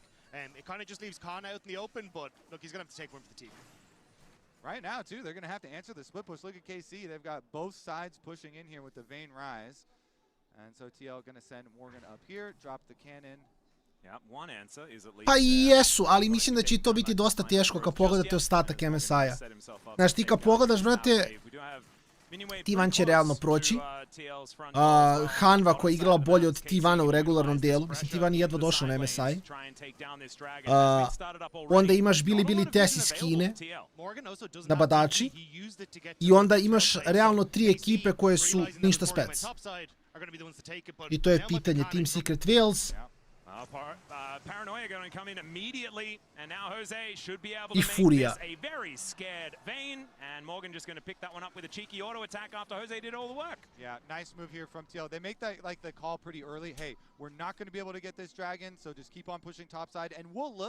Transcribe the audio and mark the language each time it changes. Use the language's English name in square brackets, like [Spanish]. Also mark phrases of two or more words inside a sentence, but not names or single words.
[English] It kind of just leaves Khan out in the open, but look, he's going to have to take one for the team. Right now, too, they're going to have to answer the split push. Look at KC. They've got both sides pushing in here with the Vayne Rise. And so TL going to send Morgan up here, drop the cannon. Yeah, one answer is at least [Serbian] Pa i jesu, ali mislim da će to biti dosta teško kad pogledate ostatak MSI-a. Znaš, ti kad pogledaš, brate, T1 će realno proći. Hanva koja je igrala bolje od T1-a u regularnom delu. Mislim, T1 je jedva došao na MSI. Onda imaš Bili Tess iz Kine na badači. I onda imaš realno 3 ekipe koje su ništa spec. I to je pitanje Team Secret Wales. [English] Paranoia going to come in immediately, and now Jose should be able I to Furia. make this a very scared Vayne, and Morgan just going to pick that one up with a cheeky auto attack after Jose did all the work. Yeah, nice move here from TL. They make that like the call pretty early. Hey, we're not going to be able to get this dragon, so just keep on pushing topside, and we'll look.